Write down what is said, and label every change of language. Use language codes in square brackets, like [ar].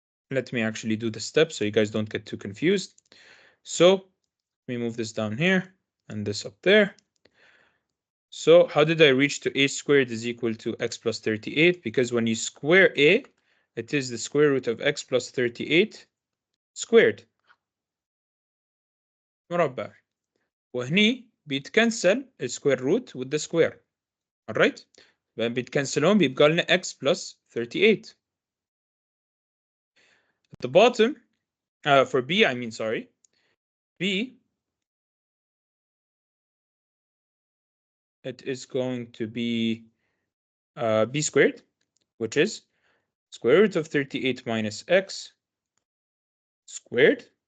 [en] Let me actually do the steps so you guys don't get too confused. So let me move this down here and this up there. So how did I reach to a squared is equal to x plus 38? Because when you square a, it is the square root of x plus 38 squared. [ar] مربع. وهني بيتكنسل السكوير روت [en] with the square. Alright? [ar] بيتكنسلون بيبقى لنا x plus 38. [en] At the bottom, for b, I mean, sorry, b, it is going to be b squared, which is square root of 38 minus x squared.